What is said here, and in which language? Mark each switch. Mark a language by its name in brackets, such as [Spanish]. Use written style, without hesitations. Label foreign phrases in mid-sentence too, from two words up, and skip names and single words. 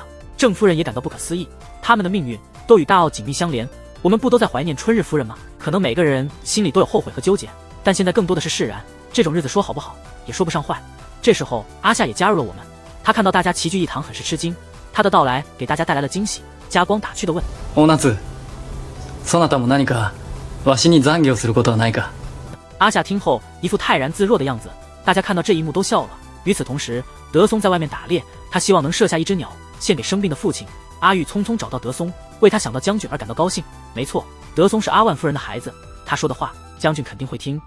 [Chinese] 郑夫人也感到不可思议，他们的命运都与大奥紧密相连。我们不都在怀念春日夫人吗？可能每个人心里都有后悔和纠结，但现在更多的是释然。这种日子说好不好，也说不上坏。这时候，阿夏也加入了我们。他看到大家齐聚一堂，很是吃惊。他的到来给大家带来了惊喜。加光打趣地问：“ 大夏， [Japanese] そなたも何かわしに残業することはないか？” [Chinese] 阿夏听后一副泰然自若的样子，大家看到这一幕都笑了。与此同时，德松在外面打猎，他希望能射下一只鸟献给生病的父亲。阿玉匆匆找到德松，为他想到将军而感到高兴。没错，德松是阿万夫人的孩子，他说的话将军肯定会听。